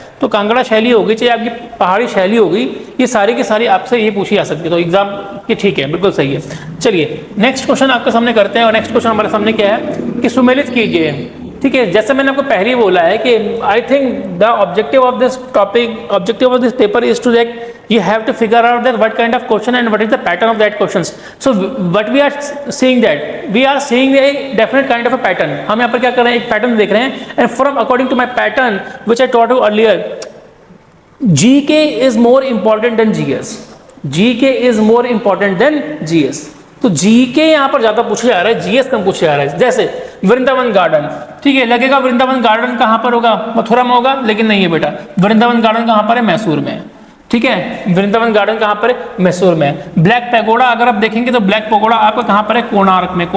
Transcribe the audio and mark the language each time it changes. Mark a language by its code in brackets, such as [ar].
[hi] तो कांगड़ा शैली होगी चाहे आपकी पहाड़ी शैली होगी, ये सारी की सारी आपसे ये पूछी जा सकती है। तो एग्जाम की ठीक है, बिल्कुल सही है। चलिए नेक्स्ट क्वेश्चन आपके सामने करते हैं और नेक्स्ट क्वेश्चन हमारे सामने क्या है कि सुमेलित कीजिए, ठीक है। जैसे मैंने आपको पहले ही बोला है कि [en] I think the objective of this topic, objective of this paper is to that you have to figure out that what kind of question and what is the pattern of that questions. So what we are seeing that we are seeing a definite kind of a pattern. [hi] हम यहाँ पर क्या कर रहे हैं, एक pattern देख रहे हैं [en] and from according to my pattern which I taught you earlier, GK is more important than GS. GK is more important than GS. [hi] तो GK यहाँ पर ज्यादा पूछा जा रहा है, GS कम पूछा जा रहा है। जैसे वृंदावन गार्डन, ठीक है, लगेगा वृंदावन गार्डन कहाँ पर होगा, मथुरा में होगा, लेकिन नहीं है बेटा। वृंदावन गार्डन कहाँ पर है, मैसूर में, ठीक है। वृंदावन गार्डन कहाँ पर है, मैसूर में। ब्लैक पैगोडा अगर आप देखेंगे तो ब्लैक पैगोडा आपका कहाँ पर है, कोणार्क में।